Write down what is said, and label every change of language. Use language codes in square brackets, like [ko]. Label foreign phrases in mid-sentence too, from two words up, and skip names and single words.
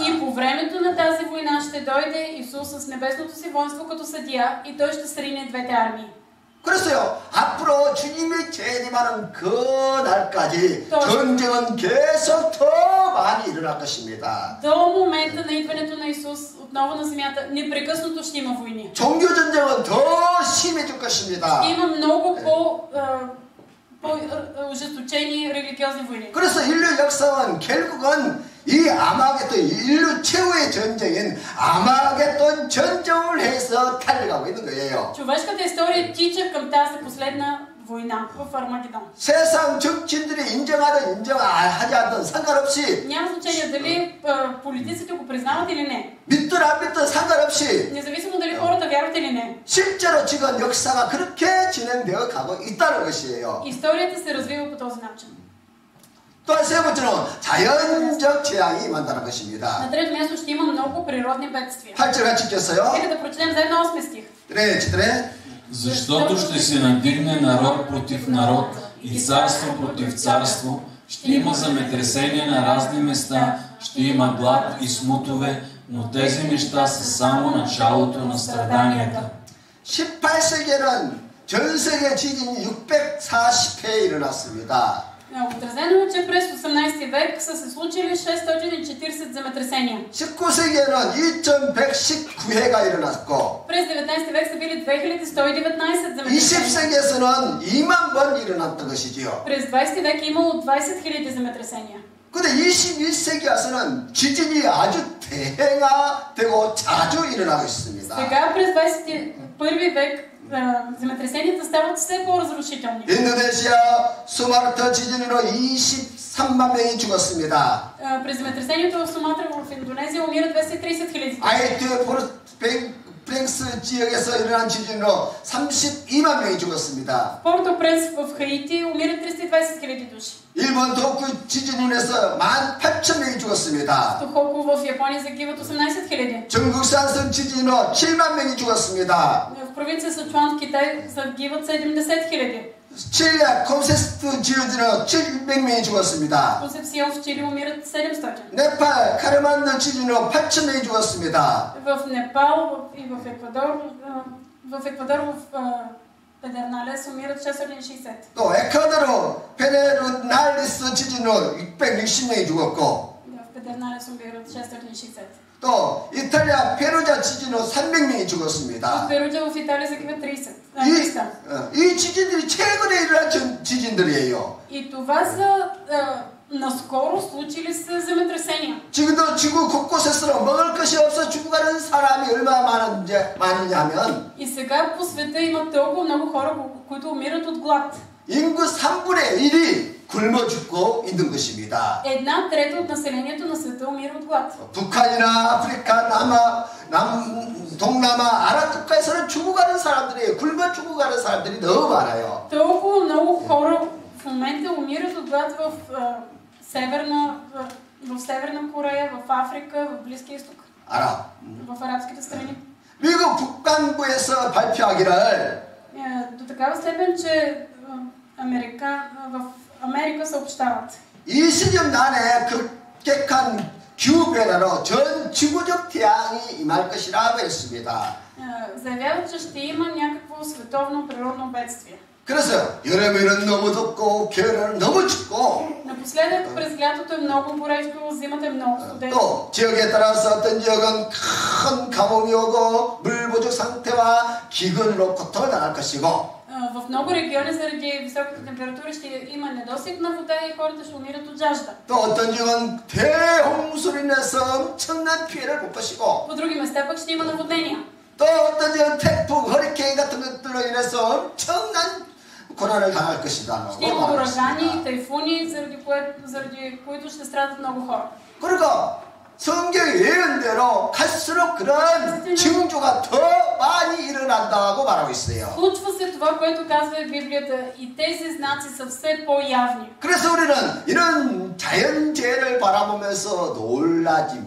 [bg] И по времето на тази война ще дойде Исус с небесното си воинство като съдия и той ще срине двете армии. [ko] 그래서요, 앞으로 주님이 재림하는 그 날까지 전쟁은 계속 더 많이 일어날 것입니다. [bg] До момента на идването на Исус отново на земята непрекъснато ще има войни. [ko] 종교 전쟁은 더 심해질 것입니다. [bg] Има много по-ожесточени религиозни войни. [ko] 그래서 인류 역사는 결국은 이 아마겟돈, 인류 최후의 전쟁인 아마겟돈 전쟁을 해서 달려가고 있는 거예요. [bg] Човешката история тича към тази последна война в Армагедон. [ko] 세상 정치인들이 인정하든 인정하지 않든 상관없이 [bg] Няма значение дали политиците го признават или не. [ko] 믿든 안 믿든 상관없이 [bg] Независимо дали хората вярват или не. [ko] 실제로 지금 역사가 그렇게 진행되어 가고 있다는 것이에요. [bg] Историята се развива по този начин. [ko] 또한 세 번째는 자연적 재앙이 임한다는 [bg] На [ko] 것입니다. [bg] трето място ще има много природни бедствия. [ko] 8절 같이 읽겠어요. [bg] Нека да прочетем заедно 8 стих. [ko] 네, читре. [bg] Защото ще се надигне народ против народ и царство против царство, ще има земетресения на разни места, ще има глад и смутове, но тези неща са само началото на страданията. [ko] 18세기에는 전 세계 지진이 640회 일어났습니다. [bg] Отразено е, че през 18 век са се случили 640 земетресения. [ko] 19세기에는 2119회가 일어났고 [bg] През 19 век са били 2119 земетресения. [ko] 20세기에서는 2만 번 일어났던 것이지요. [bg] През 20 век е имало 20 000 земетресения. [ko] 근데 21세기 와서는 지진이 아주 대행화되고 자주 일어나고 있습니다. [bg] Сега през 21 век земетресенията стават все по-разрушителни. [ko] 인도네시아 수마르타 지진으로 23만 명이 죽었습니다. [bg] През земетресението в Суматра в Индонезия умират 230 000. [ko] 아이트 프랭스 지역에서 일어난 지진으로 32만 명이 죽었습니다. [bg] Порто-Пренс в Хаити умират 320 000 души. [ko] 일본 도쿄 지진으로 해서 18,000명이 죽었습니다. [bg] Тохоку в Япония загиват 18 000. [ko] 중국 산성 지진으로 7만 명이 죽었습니다. [bg] В провинция Сычуан в Китай загиват 70 000. [ko] 칠레 콤세스트 지진으로 700명이 죽었습니다. [bg] Концепсион в Чили умират 700. [ko] 네팔 카르만드 지진으로 8,000명이 죽었습니다. [bg] В Непал и в Еквадор в Педерналес умират 660. [ko] 또 에콰도르 페네르날리스 지진으로 660명이 죽었고 [bg] В Педерналес умират 660. [ko] 또 이탈리아 페루자 지진으로 300명이 [bg] В [ko] 죽었습니다. [bg] Перуджа в Италия загиват 300. [ko] 이 지진들이 최근에 일어난 지진들이에요. [bg] И това са наскоро случили се земетресения. [ko] 지금도 지구 곳곳에서 먹을 것이 없어 죽어가는 사람이 얼마나 많으냐 하면 [bg] И сега по света има толкова много хора, които умират от глад. [ko] 인구 3분의 1이 굶어 죽고 있는 것입니다. [bg] 1/3 от населението на света умира от глад. [ko] 북한이나 아프리카, 동남아, 아랍 국가에서는 죽어가는 사람들이 굶어 죽어가는 사람들이 너무 많아요. [bg] Толкова много хора в момента умират от глад в Северна Корея, в Африка, в Близкия изток, [ko] 아랍. [bg] в арабските страни. [ko] 미국 국방부에서 발표하기를 [bg] До такава степен, че в Америка съобщават. [ko] 이 시점 안에 급격한 기후변화로 전 지구적 태양이 임할 것이라고 했습니다. [bg] Заявяват, че ще има някакво световно природно бедствие. [ko] 그래서 여름에는 너무 덥고 겨울에는 너무 춥고 [bg] Напоследък през лятото е много горещо, зимата е много студено. [ko] 또 지역에 따라서 어떤 지역은 큰 가뭄이 오고 물 부족 상태와 기근으로 고통을 당할 것이고 [bg] В много региони заради високите температури ще има недостиг на вода и хората ще умират от жажда. [ko] 또 어떤 지역은 대홍수로 인해서 엄청난 피해를 볼 것이고 [bg] По други места пък ще има наводнения. [ko] 또 어떤 지역은 태풍, 허리케인 같은 것들로 인해서 엄청난 고난을 당할 것이다. [bg] Ще има урагани и тайфуни, заради които ще страдат много хора. [ko] 그러니까 성경의 예언대로 갈수록 그런 징조가 더 많이 일어난다고 말하고 있어요. [bg] Случва се това, което казва Библията, и тези знаци са все по-явни. [ko] 그래서 우리는 이런 자연재해를 바라보면서 놀라지 말고